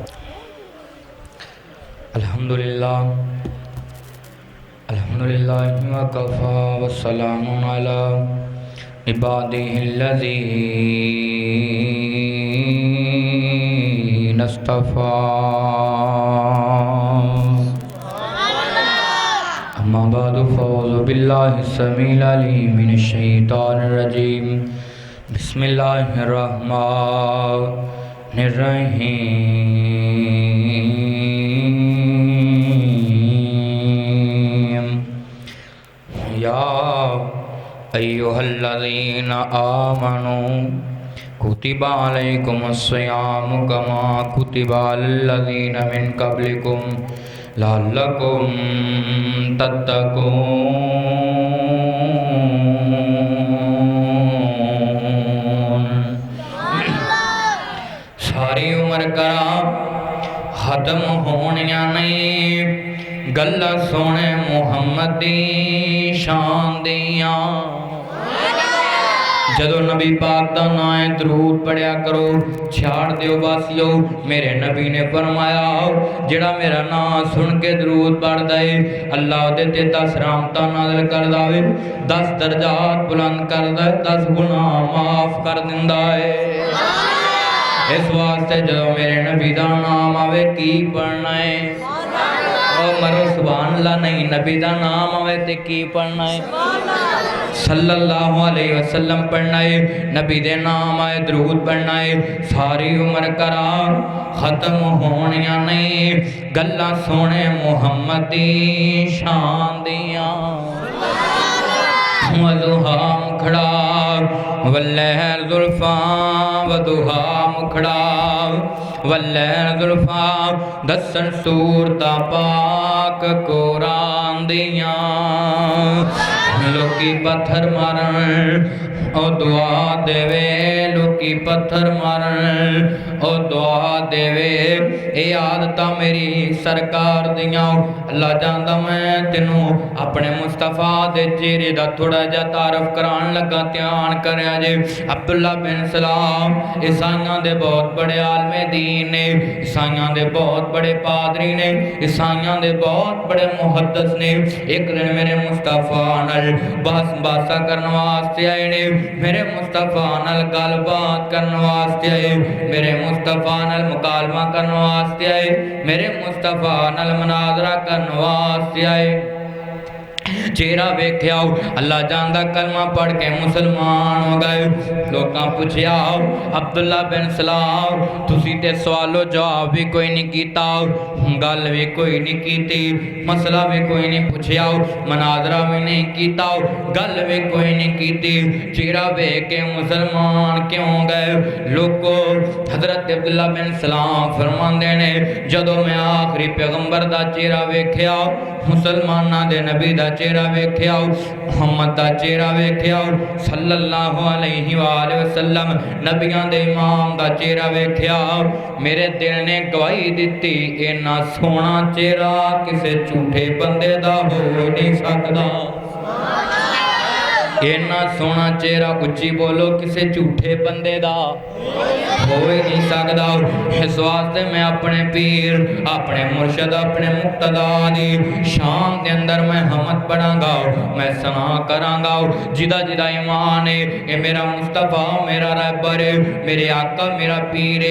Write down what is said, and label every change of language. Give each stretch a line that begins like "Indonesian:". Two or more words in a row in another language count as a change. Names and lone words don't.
Arabic: الحمدللہ وکفا والسلام علی عبادہ الذین اصطفیٰ، اما بعد فاعوذ باللہ السمیع العلیم من الشیطان الرجیم، بسم اللہ الرحمن الرحیم، یا ایہا الذین آمنوا کتب علیکم الصیام کما کتب علی الذین من قبلکم لعلکم تتقون۔
Punjabi: ساری عمر کرا ختم ہونیاں نہیں گلاں سونے محمد دی شان دیاں۔ جدو نبی پاک دا نائیں درود پڑھیا کرو، چھاڑ دیو باسیو، میرے نبی نے فرمایا جڑا میرا نام سن کے درود پڑھ دے اللہ دے تے 10 رحمتاں نازل کر دے، 10 درجات بلند کر دے، 10 گناہ معاف کر دیندا ہے۔ اس واسطے جدو میرے نبی دا نام آوے کی پڑھنا ہے؟ او مرو
Arabic: سبحان اللہ
Punjabi: نہیں، نبی دا نام آوے تے کی پڑھنا ہے؟
Arabic: صلی اللہ علیہ وسلم
Punjabi: پڑھنا ہے، نبی دے نام آئے درود پڑھنا ہے۔ ساری عمر کرا ختم ہونیاں نہیں گلاں سونے محمد دی شان دیاں۔ وضحا مکھڑا واللیل زلفاں، وضحا مکھڑا واللیل زلفاں، دسن صورتاں پاک قرآن دیاں۔ لوکی پتھر مارن او دعا دے وے، لوکی پتھر مارن او دعا دے وے، اے عادتاں میری سرکار دیاں۔ اللہ جاندا میں تینوں اپنے مصطفیٰ دے چہرے دا تھوڑا جا تعارف کران لگا، دھیان کریا جے۔ عبداللہ بن سلام عیسائیاں دے بہت بڑے عالم دین نے، عیسائیاں دے بہت بڑے پادری نے، عیسائیاں دے بہت بڑے محدث نے۔ ایک دن میرے مصطفیٰ نال باسا کرن واسطے آئے نے، میرے مصطفیٰ نال گل بات کرن واسطے آئے، میرے مصطفیٰ نال مکالمہ کرن واسطے آئے، میرے مصطفیٰ نال مناظرہ کرن واسطے آئے۔ چہرہ ویکھیا اللہ جاندہ کلمہ پڑھ کے مسلمان ہو گئے۔ لوگاں پوچھیا عبداللہ بن سلام تسی تے سوال و جواب بھی کوئی نہیں کیتا، گل بھی کوئی نہیں کیتی، مسئلہ بھی کوئی نہیں پوچھیا، مناظرہ بھی نہیں کیتا، گل بھی کوئی نہیں کیتی، چہرہ ویکھ کے مسلمان کیوں گئے؟ لوگو حضرت عبداللہ بن سلام فرماندے نے جدو میں آخری پیغمبر دا چہرہ ویکھیا، مسلمانہ دے نبی دا چہرہ ویکھیا، محمد دا چہرہ ویکھیا،
Arabic: صلی اللہ علیہ وآلہ وسلم
Punjabi: نبیان دے امام دا چہرہ ویکھیا، میرے دل نے گواہی دیتی اینا سونا چہرہ کسے جھوٹے بندے دا ہو نہیں سکدا۔ اینا سونا چہرہ اچھی بولو کسے جھوٹے بندے دا ہو ہی نہیں سکدا۔ اس واسطے میں اپنے پیر، اپنے مرشد، اپنے مقتدہ دی شان دے اندر میں حمد پڑھاں گا، میں ثنا کراں گا۔ جدہ جدہ ایمان ہے اے میرا مصطفیٰ میرا رہبر ہے، میرے آقا میرا پیر ہے۔